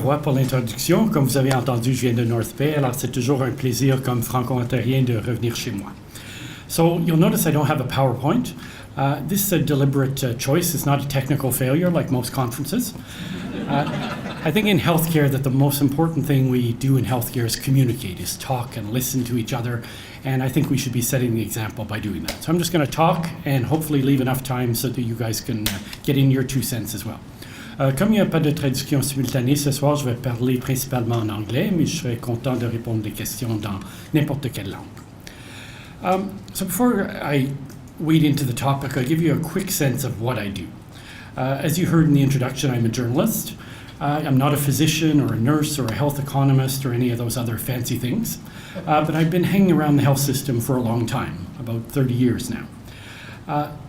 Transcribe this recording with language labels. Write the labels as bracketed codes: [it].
[fr] Roy, pour l'introduction. Comme vous avez entendu, je viens de North Bay, alors c'est toujours un plaisir comme franco-ontarien de revenir chez moi. [en] So you'll notice I don't have a PowerPoint. This is a deliberate choice. It's not a technical failure like most conferences. I think in healthcare that the most important thing we do in healthcare is communicate, is talk and listen to each other, and I think we should be setting the example by doing that. So I'm just going to talk and hopefully leave enough time so that you guys can get in your 2 cents as well. [fr] Comme il n'y a pas de traduction simultanée ce soir, je vais parler principalement en anglais, mais je serai content de répondre des questions dans n'importe quelle langue. [en] So before I wade into the topic, I'll give you a quick sense of what I do. As you heard in the introduction, I'm a journalist. I'm not a physician or a nurse or a health economist or any of those other fancy things, but I've been hanging around the health system for a long time, about 30 years now.